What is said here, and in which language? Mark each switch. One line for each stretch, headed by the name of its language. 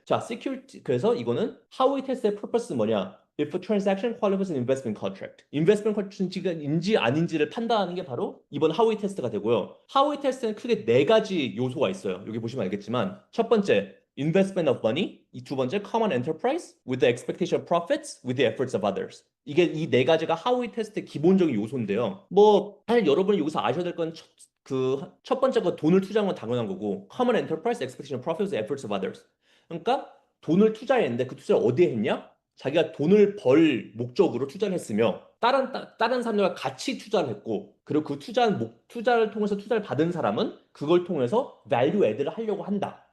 Korean: 자, security. 그래서 이거는 하위 테스트의 purpose 뭐냐?
English: If a transaction qualifies an investment contract.
Korean: investment contract인지 아닌지를 판단하는 게 바로 이번 하위 테스트가 되고요. 하위 테스트는 크게 네 가지 요소가 있어요. 여기 보시면 알겠지만 첫 번째,
English: investment of money.
Korean: 이 두 번째,
English: common enterprise with the expectation of profits with the efforts of others.
Korean: 이게 이 네 가지가 하위 테스트의 기본적인 요소인데요. 뭐 사실 여러분이 여기서 아셔야 될 건 첫 번째 거 돈을 투자한 건 당연한 거고
English: common enterprise, expectation of profits, efforts of others.
Korean: 그러니까 돈을 투자했는데 그 투자를 어디에 했냐? 자기가 돈을 벌 목적으로 투자를 했으며 다른 사람들과 같이 투자를 했고 그리고 그 투자를 통해서 투자를 받은 사람은 그걸 통해서 value add를 하려고 한다.